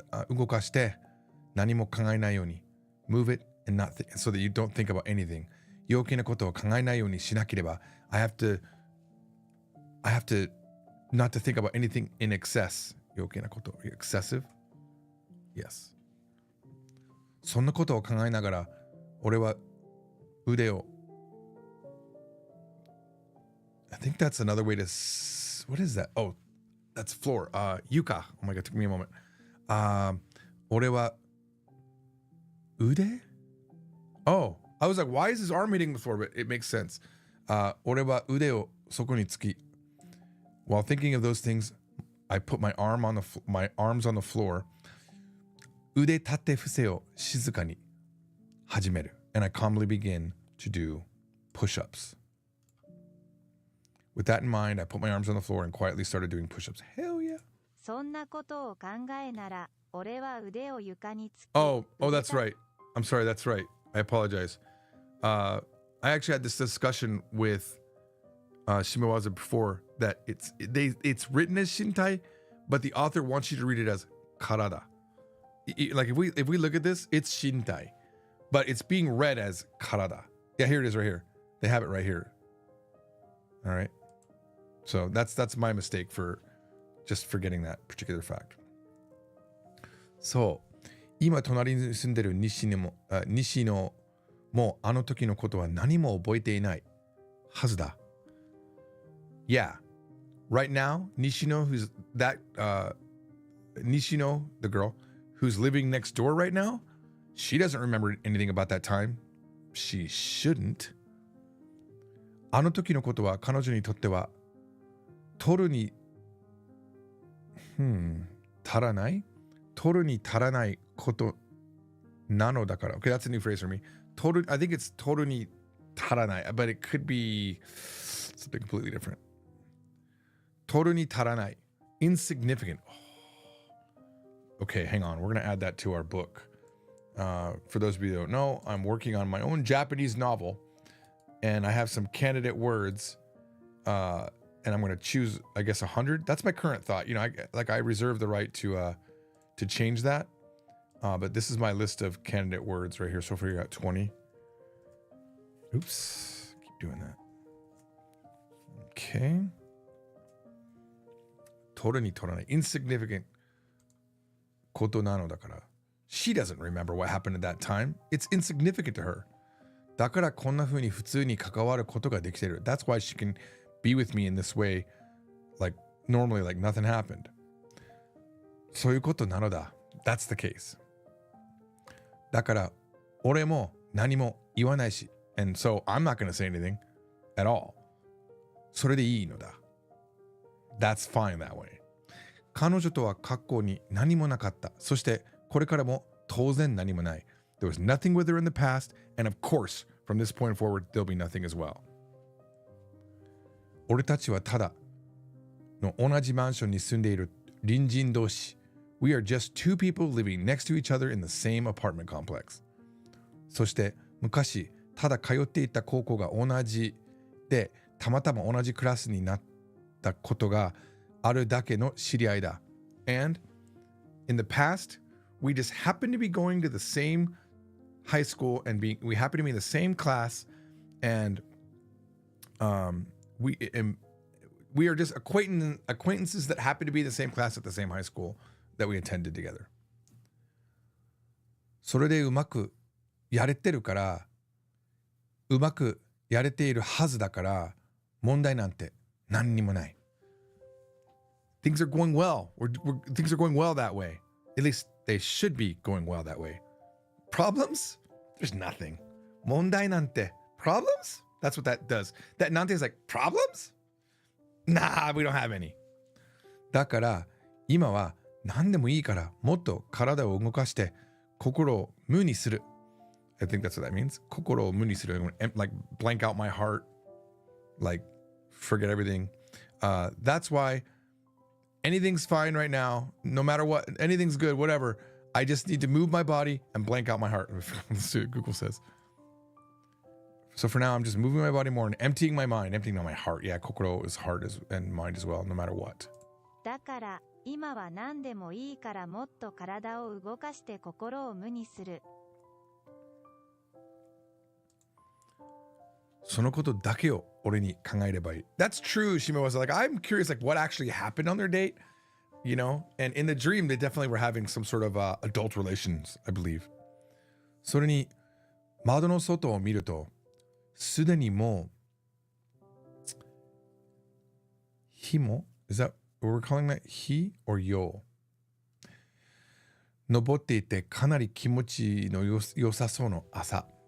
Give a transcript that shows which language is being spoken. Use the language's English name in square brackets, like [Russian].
[Japanese] 動かして何も考えないように。 [English] Move it and not so that you don't think about anything. [Japanese] 余計なことを考えないようにしなければ [English] I have to not to think about anything in excess. [Japanese] 余計なこと。 [English] Excessive? Yes. [Japanese] そんなことを考えながら俺は腕を [English] I think that's another way to what is that? Oh, that's floor. Yuka. Oh my God, it took me a moment. [Japanese] 俺は腕? [English] Oh, I was like, why is his arm hitting the floor? But it makes sense. [Japanese] 俺は腕をそこにつき [English] While thinking of those things, I put my arms on the floor. [Japanese] 腕立て伏せを静かに始める [English] and I calmly begin to do push-ups. With that in mind, I put my arms on the floor and quietly started doing push-ups. Hell yeah. [Japanese] そんなことを考えなら、俺は腕を床につき。 [English] Oh, that's right. I'm sorry, that's right. I apologize. I actually had this discussion with Shimawaza before that it's written as Shintai, but the author wants you to read it as Karada. Like if we look at this, it's Shintai, but it's being read as Karada. Yeah, here it is right here. They have it right here. All right. So that's my mistake for just forgetting that particular fact. [Japanese] そう。今隣に住んでる西野もあの時のことは何も覚えていないはずだ。 [English] Yeah. Right now, Nishino, who's that Nishino, the girl who's living next door right now, she doesn't remember anything about that time. she shouldn't. [Japanese] あの時のことは彼女にとっては取るに足らないことなのだから。 [English] Okay, that's a new phrase for me. I think it's [Japanese] 取るに足らない, [English] but it could be something completely different. [Japanese] 取るに足らない insignificant. [English] Okay, hang on. We're going to add that to our book. For those of you that don't know, I'm working on my own Japanese novel, and I have some candidate words, and I'm going to choose, I guess, 100. That's my current thought. You know, I reserve the right to change that. But this is my list of candidate words right here. So far, you got 20. Oops, keep doing that. Okay. [Japanese] 取るに取らない insignificant ことなのだから。 [English] She doesn't remember what happened at that time. It's insignificant to her. [Japanese] だからこんな風に普通に関わることができている。 [English] That's why she can be with me in this way, like normally, like nothing happened. [Japanese] そういうことなのだ。 [English] That's the case. [Japanese] だから俺も何も言わないし。 [English] And so I'm not going to say anything at all. [Japanese] それでいいのだ。 [English] That's fine that way. [Japanese] 彼女とは過去に何もなかった。そしてこれからも当然何もない。 [English] There was nothing with her in the past, and of course, from this point forward, there'll be nothing as well. [Japanese] 俺たちはただの同じマンションに住んでいる隣人同士。 [English] We are just two people living next to each other in the same apartment complex. [Japanese] そして昔ただ通っていた高校が同じでたまたま同じクラスになったことがあるだけの知り合いだ。 [English] And in the past, we just happen to be going to the same high school and we happen to be in the same class, and we are just acquaintances that happen to be in the same class at the same high school that we attended together. [Japanese] それでうまくやれてるからうまくやれているはずだから問題なんて何にもない。 [English] Things are going well. Things are going well that way. At least they should be going well that way. Problems? There's nothing. [Japanese] 問題なんて problems? [English] That's what that does. That なんて is like problems? Nah, we don't have any. [Japanese] だから今は何でもいいからもっと体を動かして心を無にする。 [English] I think that's what that means. [Japanese] 心を無にする。 [English] Like blank out my heart. Like forget everything. That's why anything's fine right now. No matter what, anything's good, whatever. I just need to move my body and blank out my heart. Let's see what Google says. So for now, I'm just moving my body more and emptying my mind, emptying out my heart. Yeah, kokoro is heart and mind as well, no matter what. [Japanese] だから今は何でもいいからもっと体を動かして心を無にする。そのことだけを俺に考えればいい。 [English] That's true, Shima was like, I'm curious like what actually happened on their date, you know? And in the dream, they definitely were having some sort of adult relations, I believe. [Japanese] それに窓の外を見ると、すでにもう、日も [English] Is that what we're calling that? [Japanese] 日 or よ登っていてかなり気持ちの良さそうな朝。